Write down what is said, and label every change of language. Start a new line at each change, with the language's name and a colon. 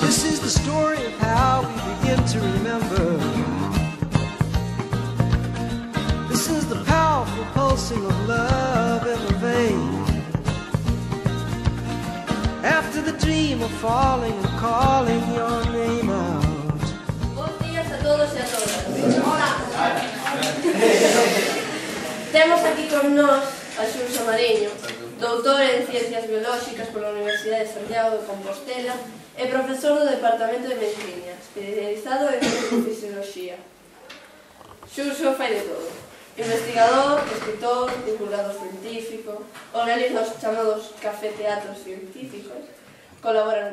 English: This is the story of how we begin to remember. This is the powerful pulsing of love in the vein. After the dream of falling and calling your name out.
Galician: Bons días a todos e a todas. Temos aquí con nós a Xurxo Mariño, doutor en Ciencias Biolóxicas pola Universidade de Santiago de Compostela e profesor do Departamento de Medicina, especializado en Fisioloxía. Xurxo fai de todo. Investigador, escritor, divulgador científico, organiza os chamados café-teatros científicos, colabora...